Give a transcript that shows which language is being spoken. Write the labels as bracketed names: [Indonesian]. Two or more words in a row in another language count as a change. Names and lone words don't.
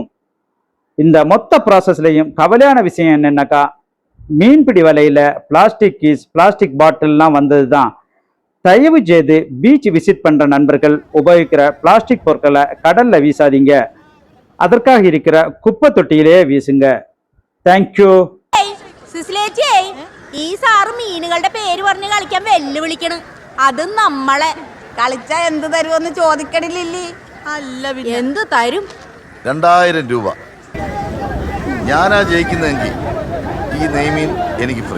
[Tamil] இந்த மொத்த ப்ராசஸ்லையும் கவலையான விஷயம் என்னன்னாக்கா, மீன்பிடி வலையில [English] plastic keys, plastic bottles [Tamil] வந்தது தான். தயவு செய்து [English] beach visit [Tamil] பண்ற நண்பர்கள் உபயோகிக்கிற பிளாஸ்டிக் பொருட்களை கடல்ல வீசாதீங்க. அதற்காக இருக்கிற குப்பை தொட்டியிலே வீசுங்க. தேங்க்யூ. [Malayalam] ഈ സാറ് മീനുകളുടെ പേര് പറഞ്ഞ് കളിക്കാൻ വെല്ലുവിളിക്കണം. അത് നമ്മളെ കളിച്ചാ എന്ത് തരുമെന്ന് ചോദിക്കണില്ലേ? അല്ല എന്ത് തരും? 2000 രൂപ. ഞാനാ ജയിക്കുന്നെങ്കിൽ ഈ നെയ്മീൻ എനിക്ക് ഫ്രീ.